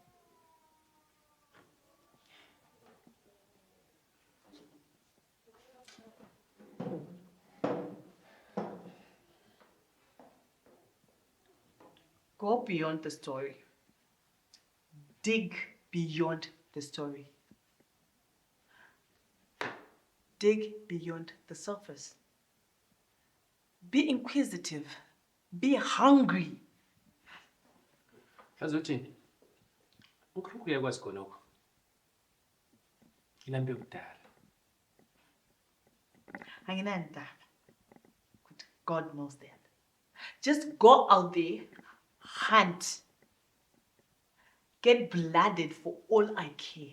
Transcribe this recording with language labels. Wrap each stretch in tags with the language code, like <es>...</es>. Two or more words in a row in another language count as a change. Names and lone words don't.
<en>Go beyond the story. Dig beyond the story. Dig beyond the surface. Be inquisitive. Be hungry.</en> <nd>Kazothini? Ukhulukhulu uyakwazi khonokho. Ilambe kudala. Anginandaba.</nd> <en>God knows that. Just go out there, hunt. Get blooded for all I care.</en>